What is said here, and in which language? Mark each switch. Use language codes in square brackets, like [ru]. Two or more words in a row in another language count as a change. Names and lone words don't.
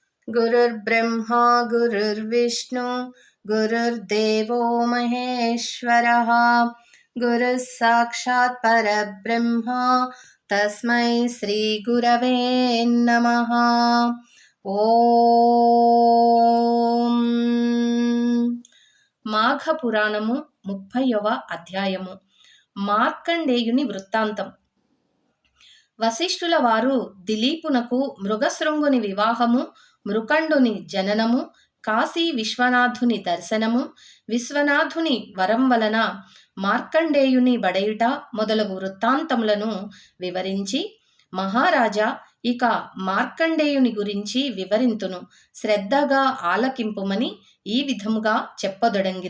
[sa] गुरुर्ब्रह्मा गुरुर्विष्णु गुरुर्देवो महेश्वरः गुरुः साक्षात् परब्रह्म तस्मै श्रीगुरवे नमः। [te] ఓం మాఘ పురాణము 30వ అధ్యాయము. మార్కండేయుని వృత్తాంతం. వశిష్ఠుల వారు దిలీపునకు మృగశృంగుని వివాహము, మృకండుని జననము, కాశీ విశ్వనాథుని దర్శనము, విశ్వనాథుని వరం వలన మార్కండేయుని బడయుట మొదలగు వృత్తాంతములను వివరించి, మహారాజా, ఇక మార్కండేయుని గురించి వివరింతును, శ్రద్ధగా ఆలకింపుమని ఈ విధముగా చెప్పదొడంగిరి.